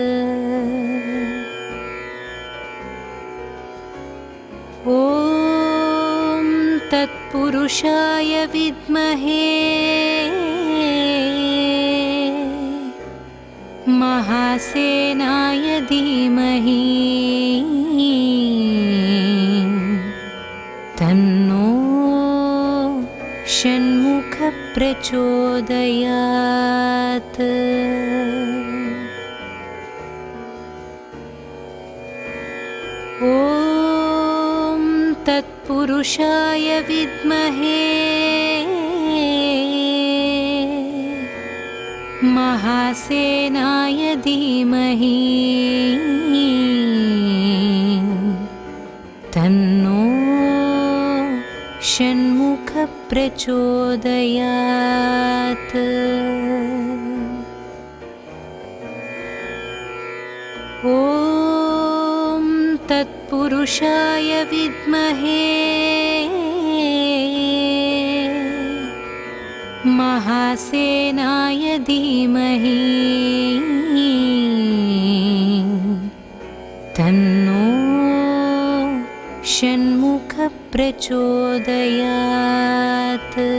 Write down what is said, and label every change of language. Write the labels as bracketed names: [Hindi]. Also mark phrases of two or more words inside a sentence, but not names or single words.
[Sanskrit] ఓం తత్పురుషాయ విద్మహే మహాసేనాయ ధీమహి తన్నో షణ్ముఖ ప్రచోదయాత్. ఓం తత్పురుషాయ విద్మహే महासेनाय धीमहि तन्नो षण्मुख प्रचोदयात्। ॐ तत्पुरुषाय विद्महे महासेनाय धीमहि तन्नो षण्मुख प्रचोदयात्।